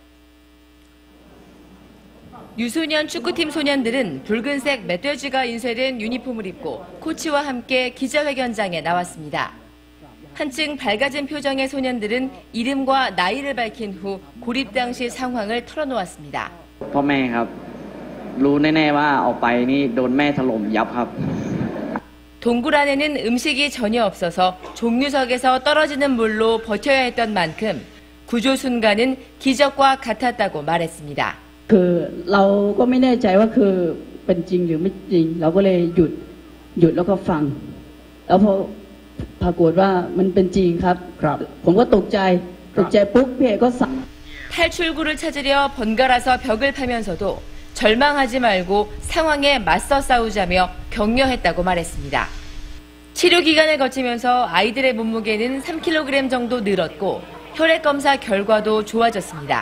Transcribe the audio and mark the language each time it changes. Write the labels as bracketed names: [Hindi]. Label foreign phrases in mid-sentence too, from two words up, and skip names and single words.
[Korean] 유소년 축구팀 소년들은 붉은색 멧돼지가 인쇄된 유니폼을 입고 코치와 함께 기자회견장에 나왔습니다. 한층 밝아진 표정의 소년들은 이름과 나이를 밝힌 후 고립 당시 상황을 털어놓았습니다. [Thai] พ่อแม่ครับรู้แน่ๆว่าออกไปนี่โดนแม่ถล่มยับครับ. [Korean] 동굴 안에는 음식이 전혀 없어서 종유석에서 떨어지는 물로 버텨야 했던 만큼 구조 순간은 기적과 같았다고 말했습니다. [Thai] คือเราก็ไม่แน่ใจว่าคือเป็นจริงหรือไม่จริงเราก็เลยหยุดแล้วก็ฟังแล้วพอปรากฏว่ามันเป็นจริงครับผมก็ตกใจปุ๊บพี่เอกก็สั่ง [Korean] 탈출구를 찾으려 번갈아서 벽을 파면서도 절망하지 말고 상황에 맞서 싸우자며 격려했다고 말했습니다. 치료 기간을 거치면서 아이들의 몸무게는 3kg 정도 늘었고 혈액 검사 결과도 좋아졌습니다.